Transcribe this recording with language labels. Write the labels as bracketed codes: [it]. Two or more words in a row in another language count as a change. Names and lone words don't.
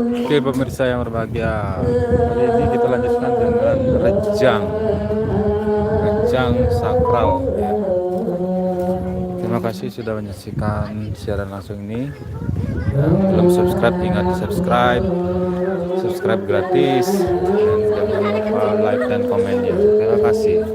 [id] Oke pemirsa yang berbahagia, kali ini kita lanjutkan dengan rejang, rejang sakral ya. Terima kasih sudah menyaksikan siaran langsung ini. Yang belum subscribe ingat di subscribe, subscribe gratis, dan jangan lupa like dan komennya. Terima kasih.